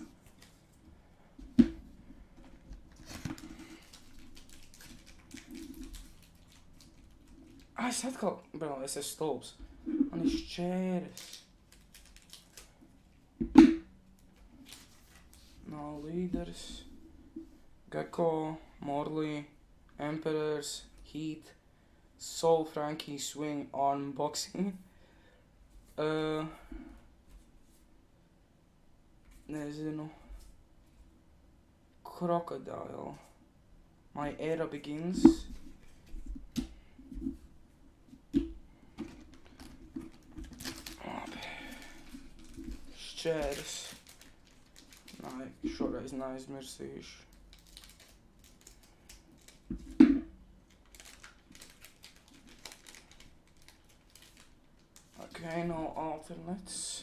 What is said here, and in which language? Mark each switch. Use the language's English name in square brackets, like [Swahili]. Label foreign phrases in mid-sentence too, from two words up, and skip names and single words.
[Latvian] Es atkal, es esmu stulbs. Man ir šķēres. Nav līderis. Gecko, Morley, Emperors, Heat, Soul Frankie Swing Unboxing. Nezinu. Crocodile. My Era Begins. Labi. Šķēres. Nē, šoreiz neaizmirsīšu. [English] Okay, no alternates.